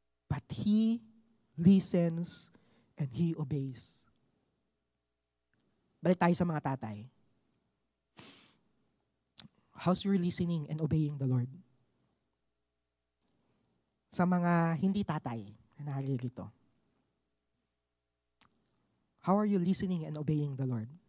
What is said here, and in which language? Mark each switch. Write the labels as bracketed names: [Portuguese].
[English] But he listens and he obeys. [Filipino] Balik tayo sa mga tatay. [English] How's your listening and obeying the Lord? [Filipino] Sa mga hindi tatay na naririto. [English] How are you listening and obeying the Lord?